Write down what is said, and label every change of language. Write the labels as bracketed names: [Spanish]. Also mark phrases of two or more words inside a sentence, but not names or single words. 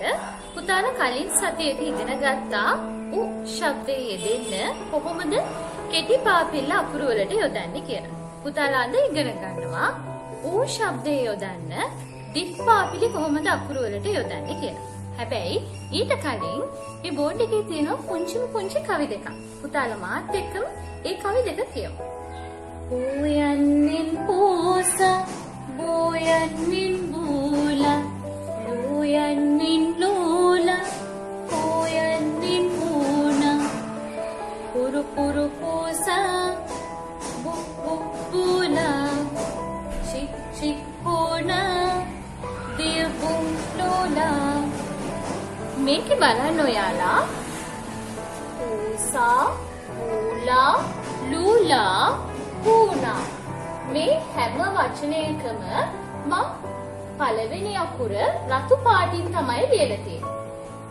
[Sinhala] පුතාලා කලින් සතියේදී ඉගෙන ගත්තා උ ශබ්දයේ යෙදෙන්න කොහොමද කෙටි පාපිල්ල අකුරු වලට යොදන්නේ කියලා. පුතාලා අද ඉගෙන ගන්නවා උ ශබ්දයේ යොදන්න දික් පාපිලි කොහොමද අකුරු වලට යොදන්නේ කියලා. හැබැයි ඊට කලින් මේ බෝඩ් එකේ තියෙන පුංචි කවි දෙකක්. පුතාලා මාත් එක්කම ඒ කවි දෙක කියමු. උයනින් පූසා, බුයනින් බූලා, ලුයනින් ලූලා, උයනින් පූනා, පුරු පුරු පූසා, බුක් බුක් බූලා, ශික් ශික් පූනා, දිය බුං ලූලා. මේක බලන්න ඔයාලා. පූසා, බූලා, ලූලා පුනා මේ හැම වචනයකම මම පළවෙනි අකුර රතු පාටින් තමයි ලියලා තියෙන්නේ.